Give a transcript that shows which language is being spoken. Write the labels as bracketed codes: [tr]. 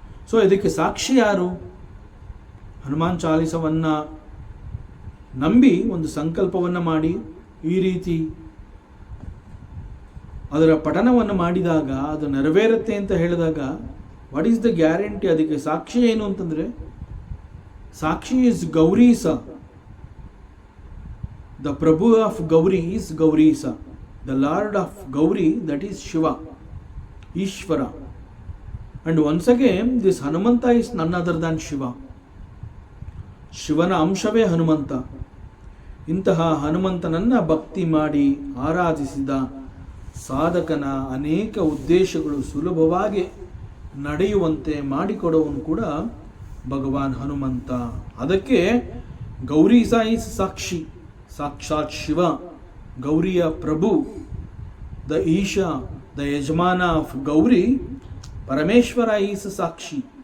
[kn] So ಇದಕ್ಕೆ ಸಾಕ್ಷಿ ಯಾರು? ಹನುಮಾನ್ ಚಾಲಿಸವನ್ನು ನಂಬಿ ಒಂದು ಸಂಕಲ್ಪವನ್ನು ಮಾಡಿ ಈ ರೀತಿ ಅದರ ಪಠನವನ್ನು ಮಾಡಿದಾಗ ಅದು ನೆರವೇರುತ್ತೆ ಅಂತ ಹೇಳಿದಾಗ [en] What is the guarantee? [kn] ಅದಕ್ಕೆ ಸಾಕ್ಷಿ ಏನು ಅಂತಂದರೆ ಸಾಕ್ಷಿ is ಗೌರೀಸ. The Prabhu of Gauri is ಗೌರೀಸ. [en] The Lord of Gauri, that is Shiva, Ishvara. And once again, this Hanumanta is none other than Shiva. [kn] ಶಿವನ ಅಂಶವೇ ಹನುಮಂತ. ಇಂತಹ ಹನುಮಂತನನ್ನು ಭಕ್ತಿ ಮಾಡಿ ಆರಾಧಿಸಿದ ಸಾಧಕನ ಅನೇಕ ಉದ್ದೇಶಗಳು ಸುಲಭವಾಗಿ ನಡೆಯುವಂತೆ ಮಾಡಿಕೊಡುವನು ಕೂಡ ಭಗವಾನ್ ಹನುಮಂತ. ಅದಕ್ಕೆ ಗೌರೀಸ ಈಸ್ ಸಾಕ್ಷಿ, ಸಾಕ್ಷಾತ್ ಶಿವ, ಗೌರಿಯ ಪ್ರಭು, ದ ಈಶಾ, ದ ಯಜಮಾನ of Gauri, Parameshwara is Sakshi.